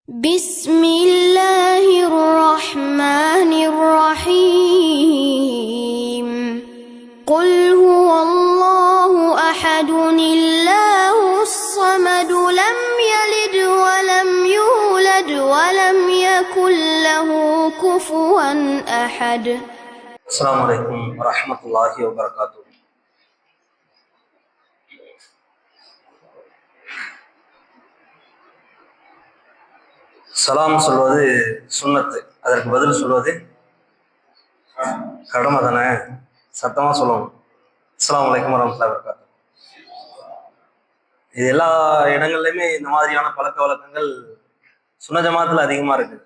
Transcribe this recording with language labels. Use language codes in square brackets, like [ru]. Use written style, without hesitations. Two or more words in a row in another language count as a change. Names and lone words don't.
[ar] بسم الله الرحمن الرحيم قل هو الله أحد الله الصمد لم يلد ولم يولد ولم يكن له كفوا أحد. السلام عليكم ورحمة الله وبركاته. [ta] சலாம் சொல்வது சுன்னத்து, அதற்கு பதில் சொல்வது கடமை தானே, சத்தமாக சொல்லணும். [ar] السلام عليكم ورحمة الله وبركاته. [ta] இது எல்லா இடங்கள்லையுமே இந்த மாதிரியான பழக்க வழக்கங்கள் சுன்ன ஜமாத்தில் அதிகமாக இருக்குது.